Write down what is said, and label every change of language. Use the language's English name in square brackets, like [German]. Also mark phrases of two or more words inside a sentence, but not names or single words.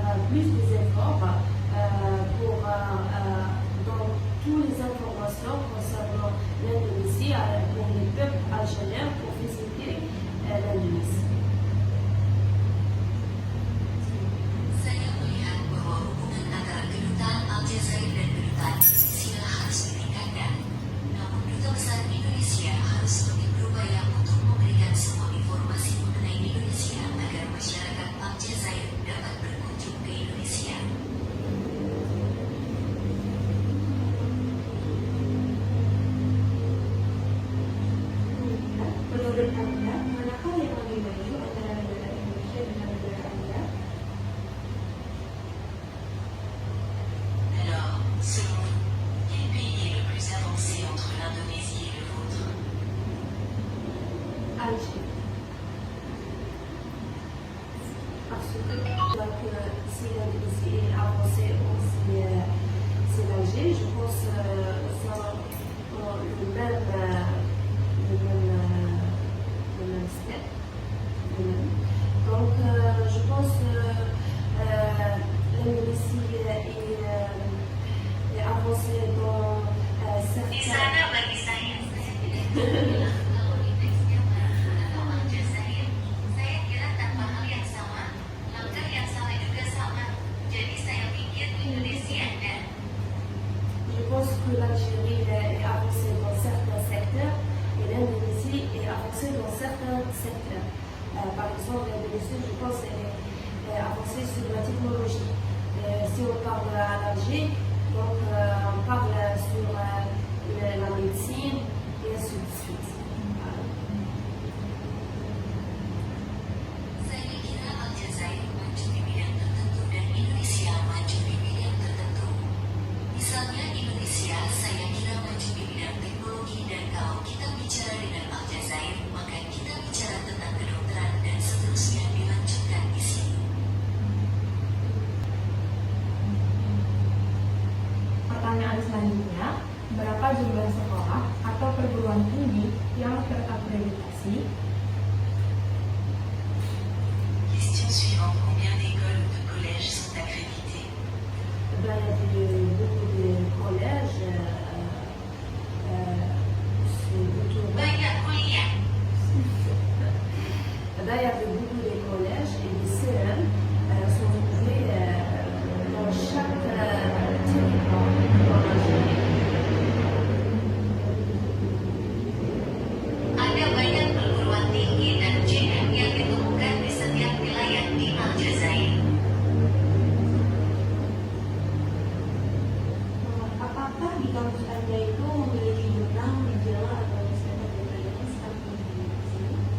[French] plus des efforts dans toutes les informations concernant l'Indonésie pour les peuples algériens pour visiter l'Indonésie. [Indonesian] Saya melihat bahwa hubungan antara kedutaan Aljazair dan kedutaan Indonesia harus ditingkatkan. Namun Duta Besar Indonesia harus lebih berupaya untuk memberikan semua informasi mengenai Indonesia agar masyarakat Aljazair dapat berkunjung ke Indonesia. Menurut Anda, manakah yang lebih maju antara negara Indonesia dengan negara Anda? [French] Alors, selon vous, quel pays est le plus avancé entre l'Indonésie et le vôtre? Alger. Parce que si l'Indonésie est avancée aussi, c'est l'Alger, je pense le même step. Donc, je pense l'Indonésie est avancée dans [Indonesian] Di [French] certains. [Indonesian] sana bagi saya tidak bilang kalau indeksnya Malaysia atau Aljazair. Saya kira tanpa hal yang sama, langkah yang salah juga sama. Jadi saya pikir Indonesia dan [French] Je pense que l'Algérie est avancée dans certains secteurs et l'Indonésie est avancée dans certains secteurs. Par exemple, l'Indonésie, je pense, est avancée sur la technologie. Si on parle à l'Algérie, donc on parle sur la médecine et ainsi de suite. [Indonesian] saya kira Aljazair maju di bidang tertentu dan Indonesia maju di bidang tertentu. Misalnya Indonesia saya kira maju di bidang teknologi dan kalau kita bicara dengan Aljazair maka kita bicara tentang kedokteran dan seterusnya dilanjutkan di sini. Pertanyaan selanjutnya, berapa jumlah sekolah atau perguruan tinggi yang terakreditasi? [French] Question suivante. Combien d'écoles ou de collèges sont accrédités? Il y a beaucoup de collèges, c'est plutôt. [Indonesian] Banyak kuliah. [French] Il y a beaucoup de collèges et des CM sont trouvés dans chaque territoire en Algérie. [Indonesian] Ada banyak perguruan tinggi dan JM yang ditemukan di setiap wilayah di Aljazair. Apakah di kampus Anda itu memiliki jurnal, majalah atau newsletter berkaitan seperti di sini?